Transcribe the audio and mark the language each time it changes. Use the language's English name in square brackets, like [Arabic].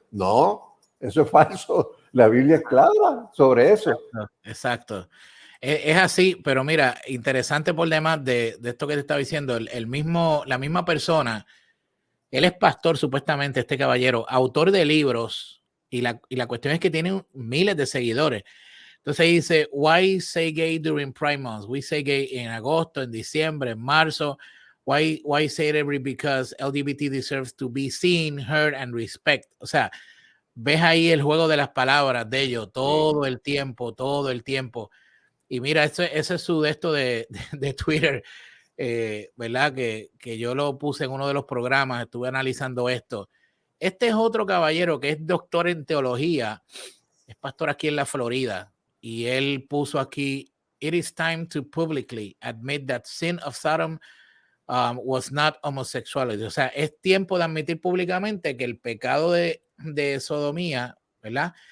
[Spanish] No, eso es falso. La Biblia es clara sobre eso. Exacto. Es así, pero mira, interesante por demás de esto que te estaba diciendo, la misma persona, él es pastor supuestamente, este caballero, autor de libros, y la cuestión es que tiene miles de seguidores. Entonces dice, [English] why say gay during Pride Month? We say gay [Spanish] en agosto, en diciembre, en marzo. [English] Why say it every? Because LGBT deserves to be seen, heard, and respect. [Spanish] O sea, ves ahí el juego de las palabras de ellos todo el tiempo, todo el tiempo. Y mira, ese es su de esto de Twitter, ¿verdad? Que yo lo puse en uno de los programas, estuve analizando esto. Este es otro caballero que es doctor en teología, es pastor aquí en la Florida, y él puso aquí, [English] it is time to publicly admit that sin of Sodom was not homosexuality. [Spanish] O sea, es tiempo de admitir públicamente que el pecado de sodomía, ¿verdad?